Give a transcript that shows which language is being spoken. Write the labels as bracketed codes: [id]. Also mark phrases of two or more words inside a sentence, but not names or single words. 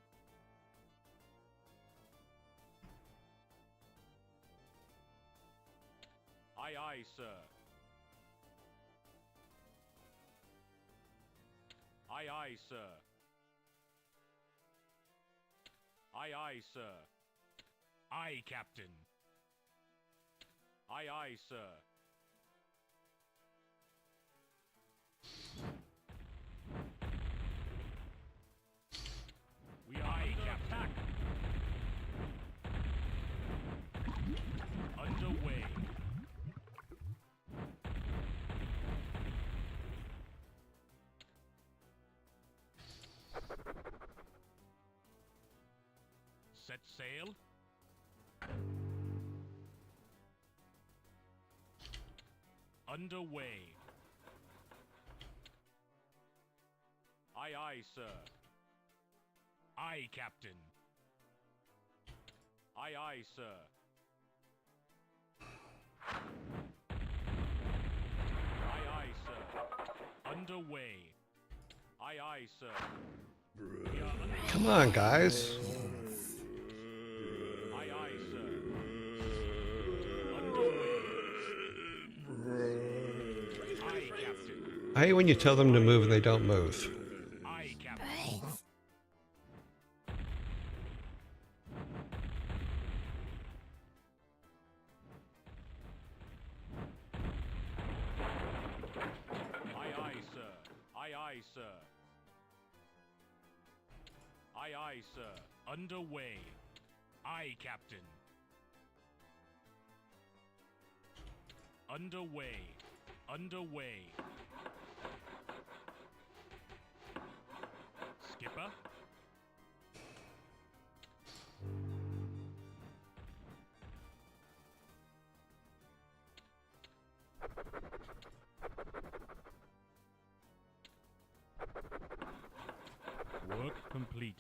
[en] Aye, aye, sir. Aye, aye, sir. Aye, aye, sir. Aye, Captain. Aye, aye, sir. We are under attack. Underway. Set sail. Underway. Aye, aye, sir. Aye, Captain. Aye, aye, sir. Aye, aye, sir. Underway. Aye, aye, sir. We are under Come on, guys. Aye, aye, sir. Underway. Aye, Captain. I hate when you tell them to move and they don't move. Aye, Captain. Aye, aye, sir. Aye, aye, sir. Aye, aye, sir. Underway. Aye, Captain. Underway. Underway. Skipper. Work completed.